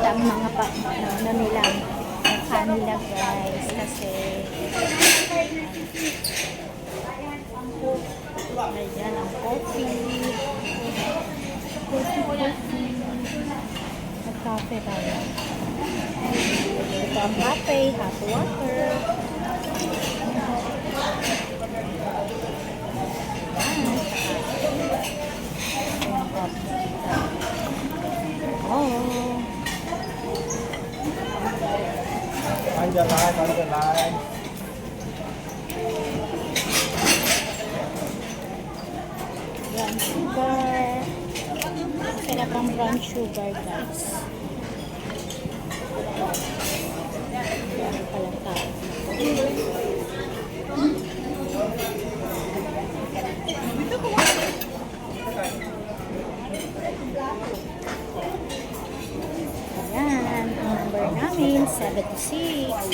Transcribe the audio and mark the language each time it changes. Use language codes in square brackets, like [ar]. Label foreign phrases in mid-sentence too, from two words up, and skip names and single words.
[tl] ang mga ano nila, mukha nila guys, kasi ayan ang coffee. Mag-cafe tayo. Ito ang cafe, [en] hot water. [tl] Oh. [vi] Anh trở lại, anh trở lại. [en] Brown sugar. [tl] Sarap ang [en] brown sugar, [tl] guys. Yan palang tao. Ayan, ang number namin, 76.